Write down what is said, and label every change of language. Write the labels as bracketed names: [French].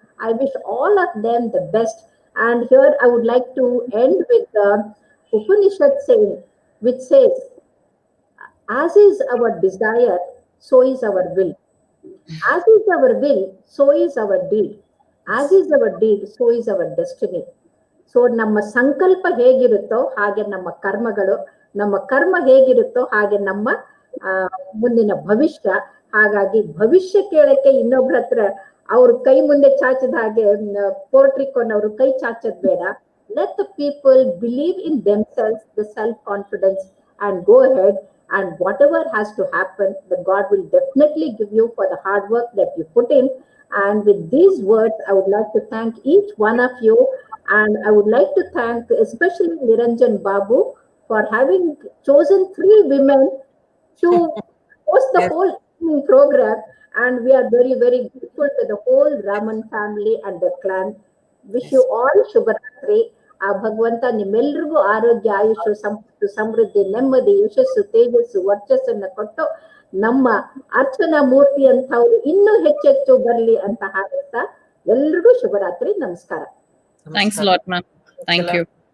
[English] I wish all of them the best. And here I would like to end with the Upanishad saying, which says, as is our desire, so is our will. As is our will, so is our deed. As is our deed, so is our destiny. [Kannada] So ನಮ್ಮ ಸಂಕಲ್ಪ ಹೇಗಿರುತ್ತೋ ಹಾಗೆ ನಮ್ಮ ಕರ್ಮಗಳು, ನಮ್ಮ ಕರ್ಮ ಹೇಗಿರುತ್ತೋ ಹಾಗೆ ನಮ್ಮ ಮುಂದಿನ ಭವಿಷ್ಯ. ಹಾಗಾಗಿ ಭವಿಷ್ಯ ಕೇಳಕ್ಕೆ ಇನ್ನೊಬ್ರ ಹತ್ರ ಅವ್ರ ಕೈ ಮುಂದೆ ಚಾಚಿದ ಹಾಗೆ ಪೋರ್ಟ್ರಿಕೋನ್ ಅವರು ಕೈ ಚಾಚದ್ ಬೇಡ. [English] Let the people believe in themselves, the self-confidence, and go ahead, and whatever has to happen, the God will definitely give you for the hard work that you put in. And with these words, I would like to thank each one of you, and I would like to thank especially Niranjan Babu for having chosen 3 women to host the whole evening program. And we are very, very grateful to the whole Raman family and the clan. Wish you all Shubharatri. [Kannada] ಆ ಭಗವಂತ ನಿಮ್ಮೆಲ್ರಿಗೂ ಆರೋಗ್ಯ, ಆಯುಷು, ಸಂಪತ್ತು, ಸಮೃದ್ಧಿ, ನೆಮ್ಮದಿ, ಯಶಸ್ಸು, ತೇಜಸ್ಸು, ವರ್ಚಸ್ಸನ್ನ ಕೊಟ್ಟು ನಮ್ಮ ಅರ್ಚನಾ ಮೂರ್ತಿ ಅಂತವ್ರು ಇನ್ನೂ ಹೆಚ್ಚೆಚ್ಚು ಬರ್ಲಿ ಅಂತ ಹಾಡುತ್ತಾ ಎಲ್ರಿಗೂ ಶುಭರಾತ್ರಿ. ನಮಸ್ಕಾರ. [English] Thanks a lot, ma'am. Thank you.